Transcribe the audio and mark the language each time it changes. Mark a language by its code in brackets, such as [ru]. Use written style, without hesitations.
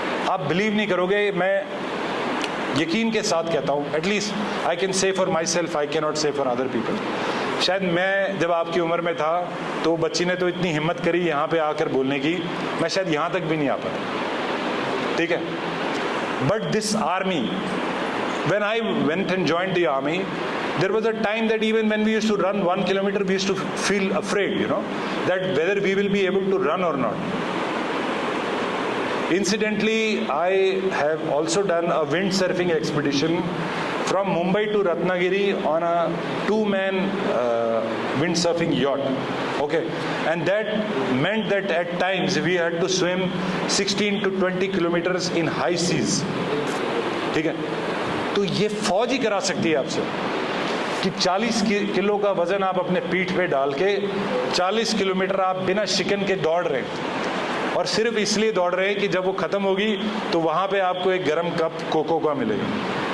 [hi] आप बिलीव नहीं करोगे, मैं यकीन के साथ कहता हूँ, [en] At least I can say for myself, I can not say for other people. [hi] शायद मैं जब आपकी उम्र में था तो बच्ची ने तो इतनी हिम्मत करी यहाँ पे आकर बोलने की, मैं शायद यहाँ तक भी नहीं आ पाता. [en] ठीक है, but this army, when I went and joined the army, there was a time that even when we used to run 1 kilometer, we used to feel afraid, you know, that whether we will be able to run or not. Incidentally, I have also done a windsurfing expedition from Mumbai to Ratnagiri on a 2-man windsurfing yacht. Okay, and that meant that at times we had to swim 16 to 20 kilometers in high seas. [hi] ठीक है, तो ये फौज ही करा सकती है आपसे कि 40 किलो का वजन आप अपने पीठ पे डाल के 40 किलोमीटर आप बिना शिकन के दौड़ रहे हैं, और सिर्फ इसलिए दौड़ रहे हैं कि जब वो ख़त्म होगी तो वहाँ पे आपको एक गर्म कप कोको का मिलेगा.